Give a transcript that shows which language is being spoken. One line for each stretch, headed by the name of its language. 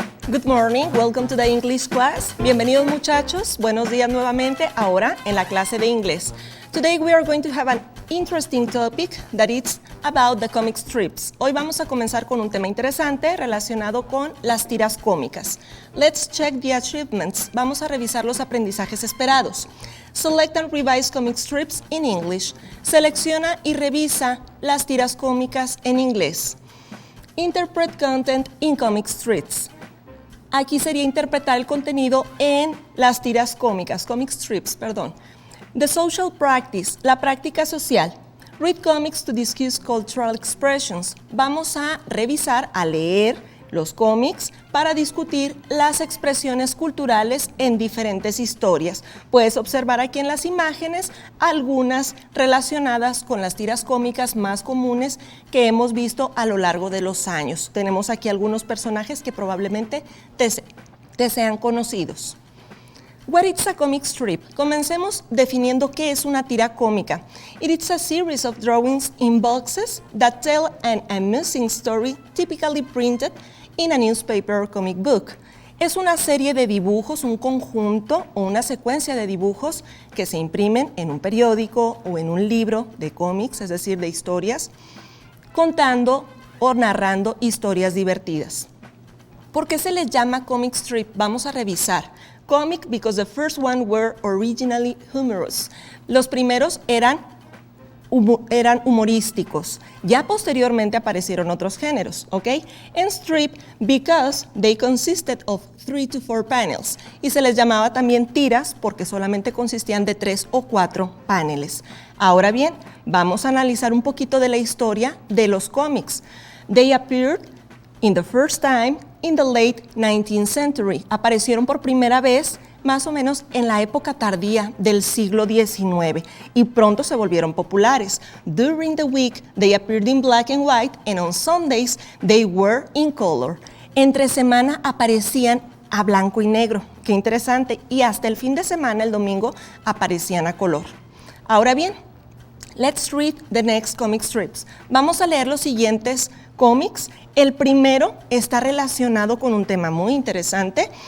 English: Good morning, welcome to the English class.
Spanish: Bienvenidos muchachos, buenos días nuevamente, ahora en la clase de inglés.
English: Today we are going to have an interesting topic that is about the comic strips.
Spanish: Hoy vamos a comenzar con un tema interesante relacionado con las tiras cómicas.
English: Let's check the achievements.
Spanish: Vamos a revisar los aprendizajes esperados.
English: Select and revise comic strips in English.
Spanish: Selecciona y revisa las tiras cómicas en inglés.
English: Interpret content in comic strips.
Spanish: Aquí sería interpretar el contenido en las tiras cómicas, comic strips, perdón.
English: The social practice,
Spanish: la práctica social.
English: Read comics to discuss cultural expressions.
Spanish: Vamos a revisar, a leer los cómics para discutir las expresiones culturales en diferentes historias. Puedes observar aquí en las imágenes algunas relacionadas con las tiras cómicas más comunes que hemos visto a lo largo de los años. Tenemos aquí algunos personajes que probablemente te sean conocidos.
English: What is a comic strip?
Spanish: Comencemos definiendo qué es una tira cómica.
English: It is a series of drawings in boxes that tell an amusing story typically printed in a newspaper or comic book.
Spanish: Es una serie de dibujos, un conjunto o una secuencia de dibujos que se imprimen en un periódico o en un libro de cómics, es decir, de historias, contando o narrando historias divertidas. ¿Por qué se les llama comic strip? Vamos a revisar.
English: Comic because the first one were originally humorous.
Spanish: Los primeros eran humorísticos. Ya posteriormente aparecieron otros géneros, ¿ok?
English: And strip because they consisted of 3 to 4 panels.
Spanish: Y se les llamaba también tiras porque solamente consistían de 3 o 4 paneles. Ahora bien, vamos a analizar un poquito de la historia de los cómics.
English: They appeared in the first time in the late 19th century.
Spanish: Aparecieron por primera vez más o menos en la época tardía del siglo XIX y pronto se volvieron populares.
English: During the week, they appeared in black and white, and on Sundays, they were in color.
Spanish: Entre semana aparecían a blanco y negro. Qué interesante. Y hasta el fin de semana, el domingo, aparecían a color. Ahora bien,
English: let's read the next comic strips.
Spanish: Vamos a leer los siguientes cómics. El primero está relacionado con un tema muy interesante.